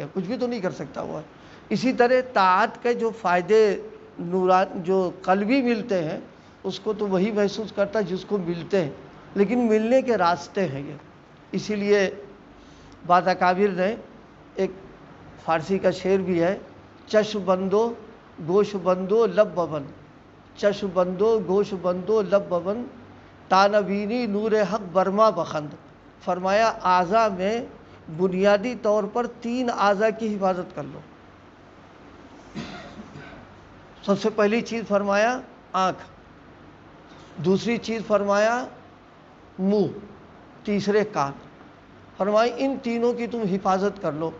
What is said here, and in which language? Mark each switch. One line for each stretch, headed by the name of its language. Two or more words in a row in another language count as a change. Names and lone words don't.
Urdu: کچھ بھی تو نہیں کر سکتا وہ ہے۔ اسی طرح طاعت کے جو فائدے جو قلبی ملتے ہیں اس کو تو وہی محسوس کرتا ہے جس کو ملتے ہیں، لیکن ملنے کے راستے ہیں یہ۔ اسی لیے بعض اکابر نے ایک فارسی کا شعر بھی ہے،
Persian: چشم بندو گوش بندو لب ببند، چشم بندو گوش بندو لب ببند، تا نبینی نور حق برما بخند۔
Urdu: فرمایا اعضاء میں بنیادی طور پر 3 اعضاء کی حفاظت کر لو۔ سب سے پہلی چیز فرمایا آنکھ، دوسری چیز فرمایا منہ، تیسرے کان، فرمائی ان تینوں کی تم حفاظت کر لو۔